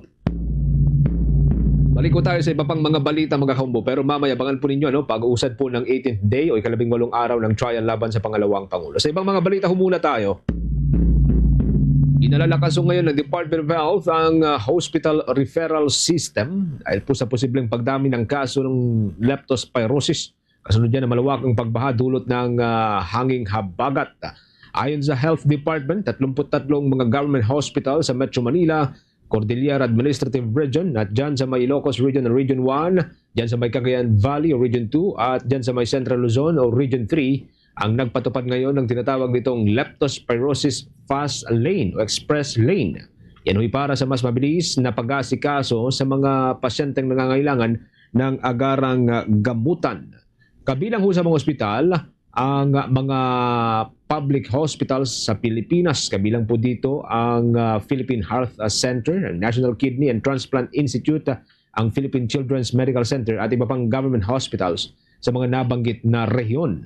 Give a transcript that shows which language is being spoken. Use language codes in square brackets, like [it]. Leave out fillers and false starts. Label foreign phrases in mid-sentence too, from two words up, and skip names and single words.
[tl] Balik ko tayo sa iba pang mga balita, mga kaumbo, pero mamaya abangan po ninyo pag-uusad po ng [en] 18th day [tl] o ika-18 araw ng trial laban sa pangalawang Pangulo. Sa ibang mga balita, humula tayo. Inalalakaso ngayon ng Department of Health ang [en] hospital referral system [tl] dahil po sa posibleng pagdami ng kaso ng leptospirosis. Kasunod yan na malawakang pagbaha dulot ng hanging habagat. Ayon sa Health Department, 33 mga [en] government hospital [tl] sa Metro Manila, Cordillera Administrative Region at dyan sa may Ilocos Region o Region 1, dyan sa may Cagayan Valley o Region 2 at dyan sa may Central Luzon o Region 3 ang nagpatupad ngayon ng tinatawag nitong [en] leptospirosis fast lane [tl] o [en] express lane. [tl] Yan ay para sa mas mabilis na pag-asikaso sa mga pasyenteng nangangailangan ng agarang gamutan. Kabilang ho sa mga ospital ang mga [en] public hospitals [tl] sa Pilipinas. Kabilang po dito ang Philippine Heart Center, ang National Kidney and Transplant Institute, ang Philippine Children's Medical Center at iba pang [en] government hospitals [tl] sa mga nabanggit na rehiyon.